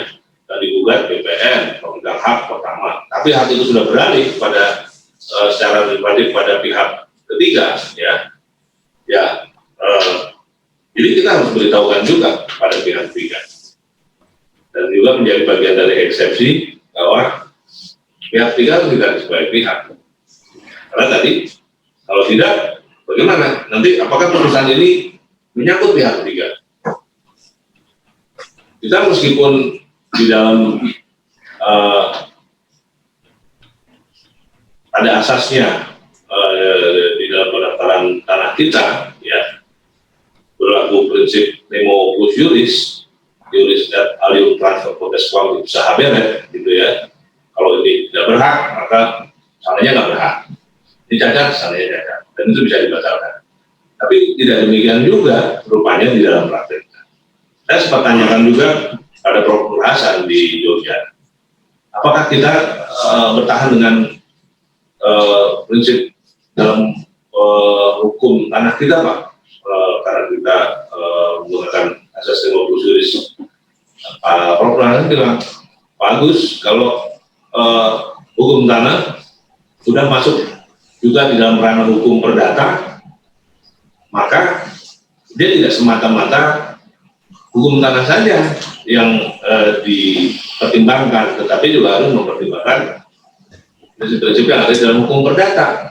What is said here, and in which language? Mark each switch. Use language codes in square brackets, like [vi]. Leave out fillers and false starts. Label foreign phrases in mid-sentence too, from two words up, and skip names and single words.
[id] Dan digugat BPN pemegang hak pertama, tapi hak itu sudah beralih pada secara pribadi pada pihak ketiga, jadi kita harus beritahukan juga pada pihak ketiga, dan juga menjadi bagian dari eksepsi bahwa pihak ketiga harus tidak sebagai pihak, karena tadi kalau tidak, bagaimana nanti apakah putusan ini menyangkut pihak ketiga? Kita meskipun di dalam ada asasnya di dalam pendaftaran tanah kita, ya berlaku prinsip [la] nemo plus juris dat alium transfer potes quam usaha beret, [id] gitu ya. Kalau ini tidak berhak, maka salahnya nggak berhak. Ini cacat, salahnya cacat, dan itu bisa dibatalkan. Tapi tidak demikian juga rupanya di dalam praktek. Saya sempat tanyakan juga pada Prof. Nur Hasan di Jogja, apakah kita bertahan dengan prinsip dalam hukum tanah kita, Pak? Karena kita menggunakan asas [la] nemo plus juris. [id] Prof. Nur Hasan bilang, Pak Agus, kalau hukum tanah sudah masuk juga di dalam ranah hukum perdata, maka dia tidak semata-mata hukum tanah saja yang dipertimbangkan, tetapi juga harus mempertimbangkan prinsip-prinsip yang ada di dalam hukum perdata.